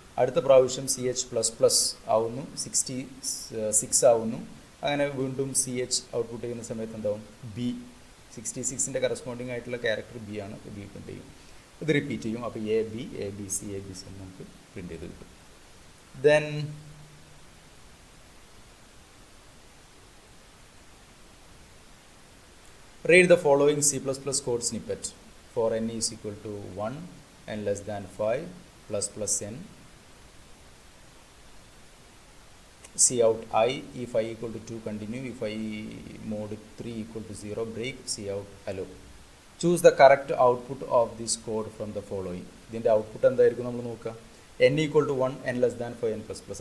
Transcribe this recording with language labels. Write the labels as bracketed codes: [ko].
[ml] അടുത്ത പ്രാവശ്യം C H plus plus ആവുന്നു, 66 ആവുന്നു. അങ്ങനെ വീണ്ടും സി എച്ച് ഔട്ട്പുട്ട് ചെയ്യുന്ന സമയത്ത് എന്താവും? ബി, 66ൻ്റെ കറസ്പോണ്ടിങ് ആയിട്ടുള്ള ക്യാരക്ടർ ബി ആണ്. ബി പ്രിൻറ്റ് ചെയ്യും. ഇത് റിപ്പീറ്റ് ചെയ്യും. അപ്പോൾ A B A B C എന്ന് നമുക്ക് പ്രിൻറ്റ് ചെയ്ത് കിട്ടും. [en] Then read the following C++ code snippet for n is equal to 1, n less than 5, plus plus n. C out I, if I equal to 2 continue, if I mod 3 equal to 0 break, C out hello. Choose the correct output of this code from the following. [ml] ഇതിൻ്റെ output എന്തായിരിക്കും നമ്മൾ നോക്കുക? [en] n equal to 1, n less than 5, n plus plus.